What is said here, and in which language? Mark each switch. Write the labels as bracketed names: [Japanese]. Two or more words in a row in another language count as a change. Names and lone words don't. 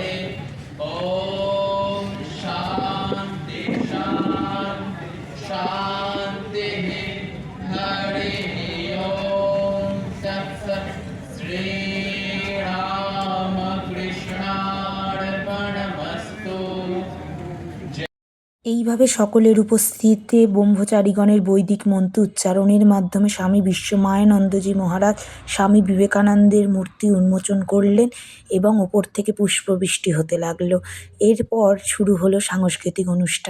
[Sanskrit] ॐ शान्ति शान्ति शान्तिः। हरिः ॐ तत्सत्। श्रीरामकृष्णार्पणमस्तु। [Bangla] এইভাবে সকলের উপস্থিতিতে ব্রহ্মচারীগণের বৈদিক মন্ত্র উচ্চারণের মাধ্যমে স্বামী বিশ্বময়ানন্দজি মহারাজ স্বামী বিবেকানন্দের মূর্তি উন্মোচন করলেন এবং ওপর থেকে পুষ্পবৃষ্টি হতে লাগলো। এরপর শুরু হলো সাংস্কৃতিক অনুষ্ঠান।